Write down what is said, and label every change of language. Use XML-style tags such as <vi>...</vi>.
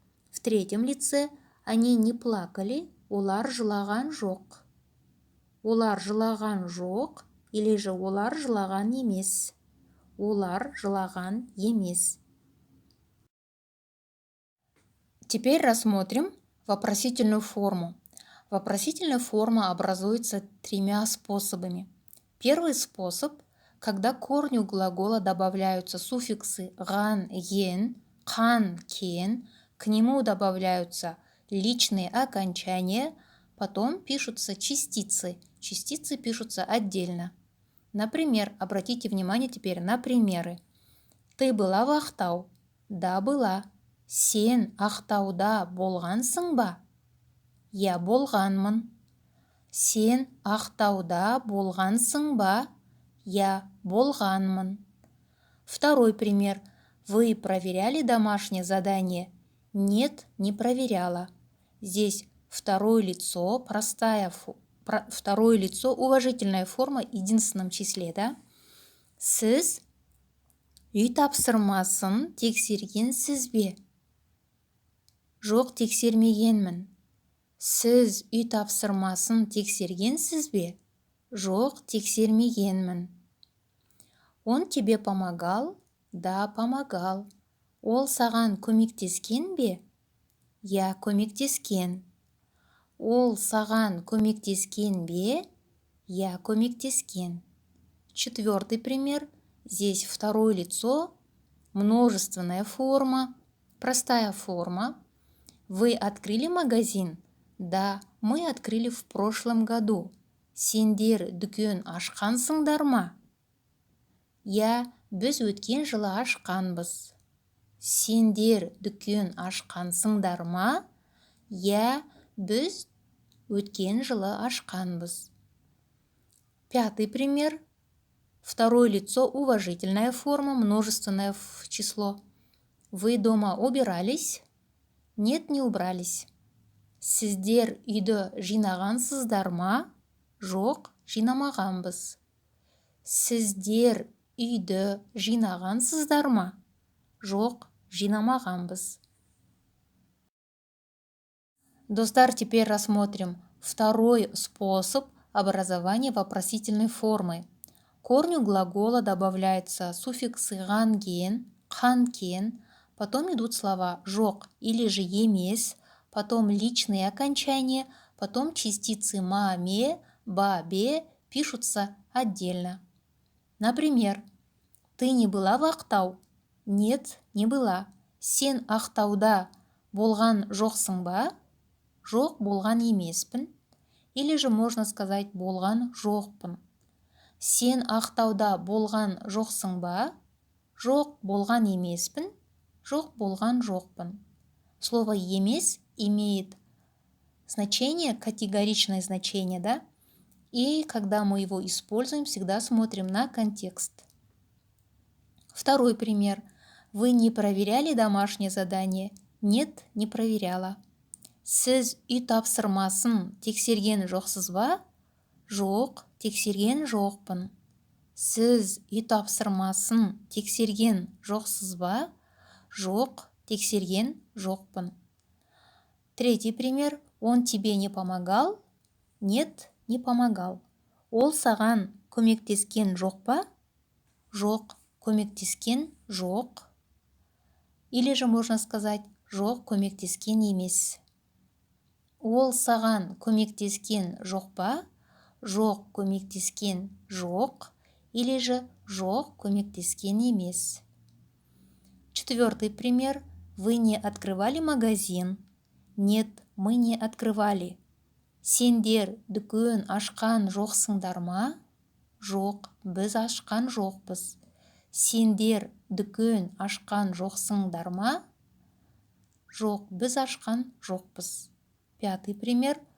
<ru>В третьем лице. Они не плакали.</ru> <kk>Олар жылаған жоқ. Олар жылаған жоқ.</kk> <ru>Или же</ru> <kk>олар жылаған емес. Олар жылаған емес.</kk> <ru>Теперь рассмотрим Вопросительную форму. Вопросительная форма образуется тремя способами. Первый способ, когда к корню глагола добавляются суффиксы ган, ген, қан, кен, к нему добавляются личные окончания, потом пишутся частицы. Частицы пишутся отдельно. Например, обратите внимание теперь на примеры. Ты была в Ақтау? Да, была.</ru> <kk>Сен Ақтауда болғансың ба? Я болғанмын. Сен Ақтауда болғансың ба? Я болғанмын.</kk> <ru>Второй пример. Вы проверяли домашнее задание? Нет, не проверяла. Здесь второе лицо, второе лицо, уважительная форма в единственном числе, да?</ru> <kk>Сіз үй тапсырмасын тексергенсіз бе? Жоқ, тексермегенмін. Сіз үй тапсырмасын тексергенсіз бе? Жоқ, тексермегенмін.</kk> <ru>Он тебе помогал? Да, помогал.</ru> <kk>Ол саған көмектескен бе? Я, көмектескен. Ол саған көмектескен бе? Я, көмектескен.</kk> <ru>Четвертый пример. Здесь второе лицо, множественная форма, простая форма. Вы открыли магазин? Да, мы открыли в прошлом году.</ru> <kk>Сендер дүкен ашқансыңдар ма? Я, біз өткен жылы ашқанбыз. Сендер дүкен ашқансыңдар ма? Я, біз өткен жылы ашқанбыз.</kk> <ru>Пятый пример. Второе лицо, уважительная форма, множественное число. Вы дома убирались? Нет, не убрались.</ru> <kk>Сіздер үйді жинағансыздар ма? Жоқ, жинамағанбыз. Сіздер үйді жинағансыздар ма? Жоқ, жинамағанбыз.</kk> <ru>Достар, теперь рассмотрим второй способ образования вопросительной формы. К корню глагола добавляются суффиксы ған-ген, қан-кен, потом идут слова жоқ или же емес, потом личные окончания, потом частицы ма-ме, ба-бе пишутся отдельно. Например, ты не была в Ақтау? Нет, не была.</ru> <kk>Сен Ақтауда болған жоқсың ба? Жоқ, болған емеспін.</kk> <ru>Или же можно сказать</ru> <kk>болған жоқпын. Сен Ақтауда болған жоқсың ба? Жоқ, болған емеспін. Жоқ, болған жоқпын.</kk> <ru>Слово «емес» имеет значение, категоричное значение, да? И когда мы его используем, всегда смотрим на контекст. Второй пример. Вы не проверяли домашнее задание? Нет, не проверяла.</ru> <kk>Сіз үй тапсырмасын тексерген жоқсыз ба? Жоқ, тексерген жоқпын. Сіз үй тапсырмасын тексерген жоқсыз ба? Жоқ, тексерген жоқпын.</kk> <ru>Третий пример. Он тебе не помогал? Нет, не помогал.</ru> <kk>Ол саған көмектескен жоқ па? Жоқ, көмектескен жоқ.</kk> <ru>Или же можно сказать</ru> <kk>жоқ, көмектескен емес. Ол саған көмектескен жоқ па? Жоқ, көмектескен жоқ.</kk> <ru>Или же</ru> <kk>жоқ, көмектескен емес.</kk> <ru>Четвертый пример. Вы не открывали магазин? Нет, мы не открывали.</ru> <kk>Сендер дүкен ашқан жоқсыңдар ма? Жоқ, біз ашқан жоқпыз. Сендер дүкен ашқан жоқсыңдар ма? Жоқ, біз ашқан жоқпыз.</kk> <ru>Пятый пример.</ru>